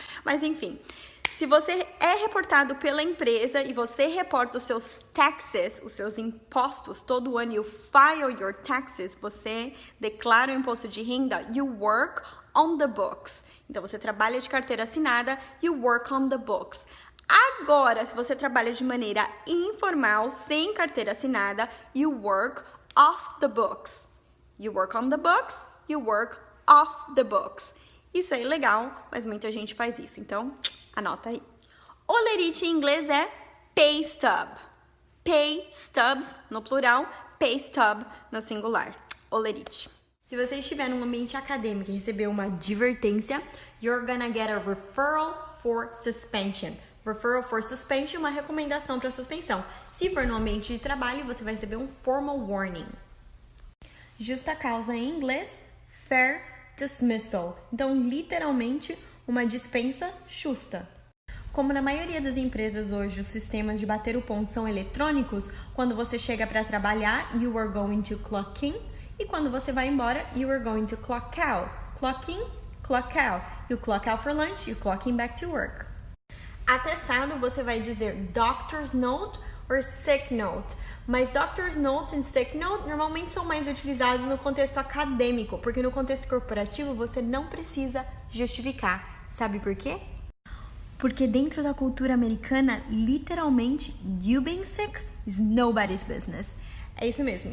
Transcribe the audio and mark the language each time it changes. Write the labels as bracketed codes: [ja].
[pt] Mas enfim, se você é reportado pela empresa e você reporta os seus taxes, os seus impostos, todo ano [en] you file your taxes, [pt] você declara o imposto de renda, [en] you work on the books. [pt] Então, você trabalha de carteira assinada, [en] you work on the books. [pt] Agora, se você trabalha de maneira informal, sem carteira assinada, [en] you work off the books. You work on the books, you work off the books. [pt] Isso é ilegal, mas muita gente faz isso, então anota aí. Olerite em inglês é pay stub. Pay stubs no plural, pay stub no singular. Olerite. Se você estiver num ambiente acadêmico e receber uma advertência, [en] you're gonna get a referral for suspension. [pt] Referral for suspension é uma recomendação para suspensão. Se for no ambiente de trabalho, você vai receber um formal warning. Justa causa em inglês, fair dismissal. Então, literalmente, uma dispensa justa. Como na maioria das empresas hoje os sistemas de bater o ponto são eletrônicos, quando você chega para trabalhar, [en] you are going to clock in, [pt] e quando você vai embora, [en] you are going to clock out. Clock in, clock out. You clock out for lunch, you clock in back to work. [pt] Atestado, você vai dizer doctor's note or sick note. Mas doctor's note e sick note normalmente são mais utilizados no contexto acadêmico, porque no contexto corporativo você não precisa justificar. Sabe por quê? Porque dentro da cultura americana, literalmente, [en] you being sick is nobody's business. [pt] É isso mesmo.